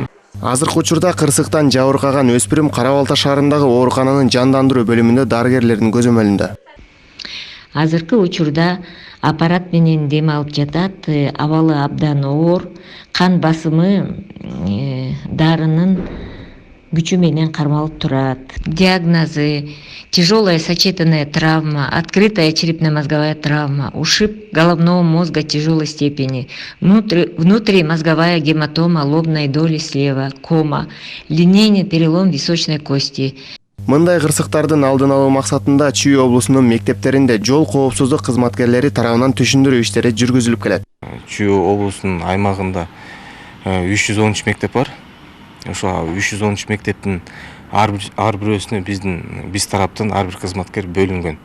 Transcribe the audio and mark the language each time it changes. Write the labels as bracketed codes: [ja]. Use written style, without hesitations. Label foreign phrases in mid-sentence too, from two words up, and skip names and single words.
[ky] Азыркы учурда кырсыктан жабыркаган өспүрүм Кара Балта шаарындагы оорукананын жандандыруу бөлүмүндө дарыгерлердин көзөмөлүндө. Азыркы учурда аппарат менен дем алып жатат, абалы абдан оор, кан басымы дарынын күчү менен кармалып турат. [ru] Диагнозы: тяжелая сочетанная травма, открытая черепно-мозговая травма, ушиб головного мозга тяжелой степени, внутримозговая гематома лобной доли слева, кома, линейный перелом височной кости. [ky] Мындай кырсыктардын алдын алуу максатында Чүй облусунун мектептеринде жол коопсуздук кызматкерлери тарабынан түшүндүрүү иштери жүргүзүлүп келет. Чүй облусунун аймагында 313 мектеп бар. Ошо 313 мектептин ар бирөөсүнө биз тараптан ар бир кызматкер бөлүнгөн.